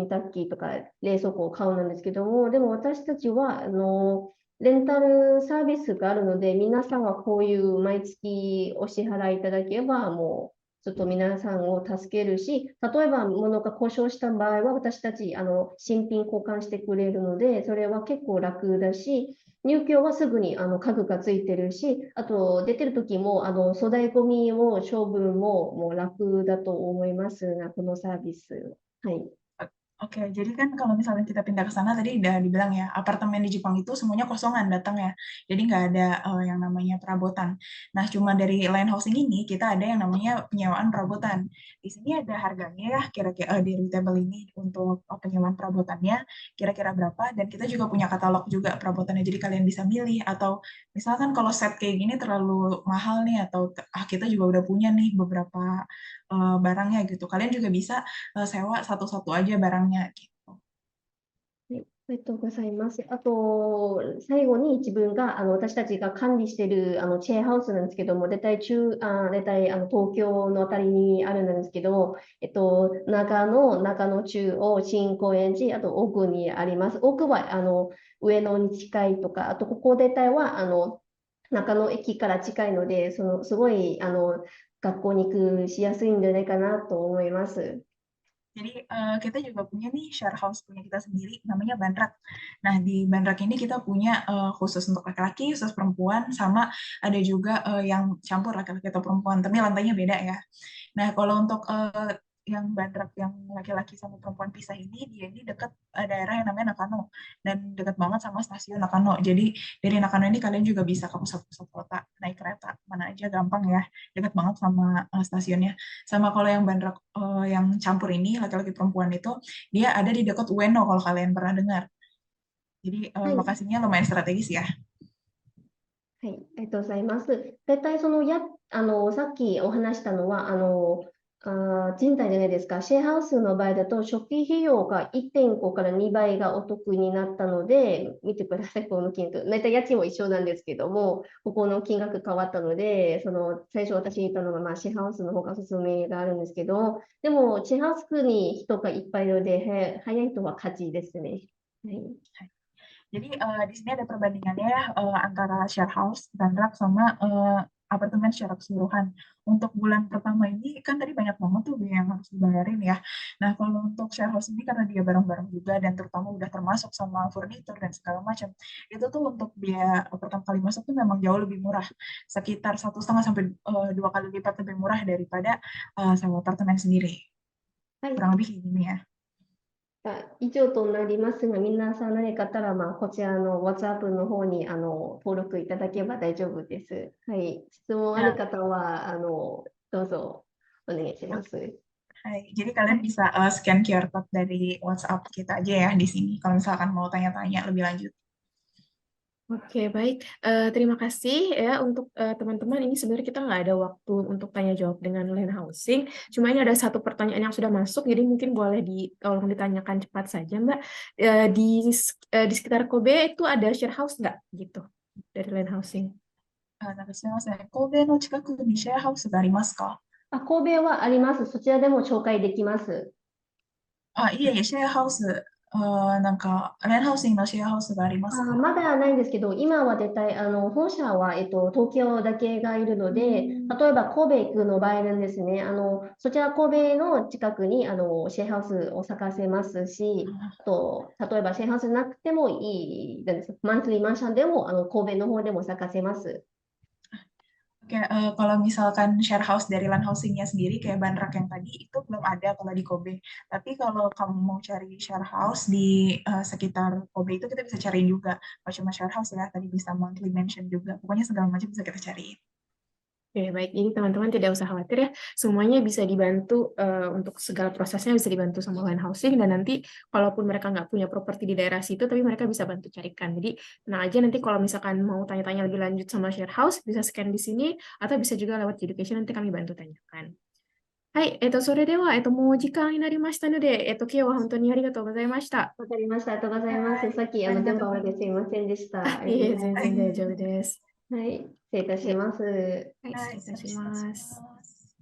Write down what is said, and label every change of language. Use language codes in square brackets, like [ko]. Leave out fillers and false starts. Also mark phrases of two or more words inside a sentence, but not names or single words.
[ja] 濯機とか冷蔵庫を買うなんですけども、でも私たちは、レンタルサービスがあるので、皆さんはこういう毎月お支払いいただければ、もうちょっと皆さんを助けるし、例えば物が故障した場合は、私たち新品交換してくれるので、それは結構楽だし、入居はすぐに家具がついてるし、あと出てる時も粗大ゴミを処分もう楽だと思いますが、このサービス。はい。 [id] Oke, jadi kan kalau misalnya kita pindah ke sana tadi udah dibilang ya, apartemen di Jepang itu semuanya kosongan datang ya. Jadi nggak ada yang namanya perabotan. Nah, cuma dari line housing ini kita ada yang namanya penyewaan perabotan. Di sini ada harganya ya, kira-kira di table ini untuk penyewaan perabotannya kira-kira berapa. Dan kita juga punya katalog juga perabotannya, jadi kalian bisa milih. Atau misalkan kalau set kayak gini terlalu mahal nih, atau kita juga udah punya nih beberapa barangnya gitu. Kalian juga bisa sewa satu-satu aja barangnya gitu. [ja] はい、ありがとうございます。あと、最後に自分が、私たちが管理している、チェーンハウスなんですけども、大体、東京のあたりにあるんですけども、中野中央、新高円寺、あと奥にあります。奥は、上野に近いとか、あと、ここ自体は、中野駅から近いので、すごい、学校に行くしやすいんじゃないかなと思います。 [id] Jadi kita juga punya nih [en] share house [id] punya kita sendiri, namanya Banrak. Nah, di Banrak ini kita punya khusus untuk laki-laki, khusus perempuan, sama ada juga yang campur laki-laki atau perempuan, tapi lantainya beda ya. Nah, kalau untuk yang Bandrak yang laki-laki sama perempuan pisah ini, dia ini dekat daerah yang namanya Nakano, dan dekat banget sama stasiun Nakano. Jadi dari Nakano ini kalian juga bisa ke pusat-pusat kota naik kereta mana aja gampang ya, dekat banget sama stasiunnya. Sama kalau yang Bandrak yang campur ini laki-laki perempuan itu dia ada di dekat Ueno kalau kalian pernah dengar. Jadi [ja] はい。 [id] lokasinya lumayan strategis ya. [ja] はい、ありがとうございます。大体さっきお話したのは、賃貸じゃないですか。シェアハウスの場合だと、初期費用が1.5から2倍がお得になったので、見てください、この金額。大体家賃も一緒なんですけども、ここの金額変わったので、最初私言ったのが、シェアハウスの方がおすすめがあるんですけど、でも、シェアハウスに人がいっぱいいるので、早い人は勝ちですね。はい。 [id] Jadi di sini ada perbandingannya ya antara [en] share house, [id] Bandrak, sama apartemen secara keseluruhan. Untuk bulan pertama ini kan tadi banyak banget tuh biaya yang harus dibayarin ya. Nah kalau untuk [en] share house [id] ini karena dia bareng-bareng juga dan terutama udah termasuk sama furnitur dan segala macam, itu tuh untuk biaya pertama kali masuk tuh memang jauh lebih murah, sekitar 1,5 sampai 2 kali lipat lebih murah daripada sewa apartemen sendiri. はい。 Kurang lebih kayak gini ya. [ja] 以上となりますが、皆さん何かあったら、こちらの WhatsApp の方に登録いただければ大丈夫です。はい。質問ある Ya, 方は、どうぞお願いします。 [id] Hai, jadi kalian bisa [en] scan QR code [id] dari WhatsApp kita aja ya di sini kalau misalkan mau tanya-tanya lebih lanjut. Oke, baik. Terima kasih ya untuk teman-teman. Ini sebenarnya kita nggak ada waktu untuk tanya jawab dengan land housing. Cuma ini ada satu pertanyaan yang sudah masuk, jadi mungkin boleh tolong ditanyakan cepat saja, Mbak. Di sekitar Kobe itu ada [en] share house [id] nggak gitu dari land housing? [ja] なんかすみません。神戸の近くにシェアハウスがありますか？神戸はあります。そちらでも紹介できます。あ、いえいえ、シェアハウス、なんか、レンハウスのシェアハウスがありますか？まだないんですけど、今は絶対、本社は、東京だけがいるので、例えば神戸行くの場合なんですね、そちら神戸の近くに、シェアハウスを探せますし、あと、例えばシェアハウスなくてもいい、なんですか、マンスリーマンションでも、神戸の方でも探せます。 [id] Oke, kalau misalkan [en] share house [id] dari land housingnya sendiri kayak Banrak yang tadi itu belum ada kalau di Kobe. Tapi kalau kamu mau cari [en] share house [id] di sekitar Kobe itu kita bisa cariin juga. Kalau cuma [en] share house [id] ya, tadi bisa [en] monthly mansion [id] juga. Pokoknya segala macam bisa kita cariin. Oke, baik. Ini teman-teman tidak usah khawatir ya. Semuanya bisa dibantu untuk segala prosesnya bisa dibantu sama land housing dan nanti kalaupun mereka nggak punya properti di daerah situ, tapi mereka bisa bantu carikan. Jadi tenang aja nanti kalau misalkan mau tanya-tanya lebih lanjut sama [en] share house, [id] bisa scan di sini atau bisa juga lewat education nanti kami bantu tanyakan. [ja] はい、それでは、もう時間になりましたので、今日は本当にありがとうございました。わかりました。ありがとうございます。はい、さっき、ありが電とうございます。波悪くてすいませんでした。ありいえいえ、がとうございます。全然大丈夫です。はい、失礼いたします。はい、はい、失礼いたし失礼いたします。ます。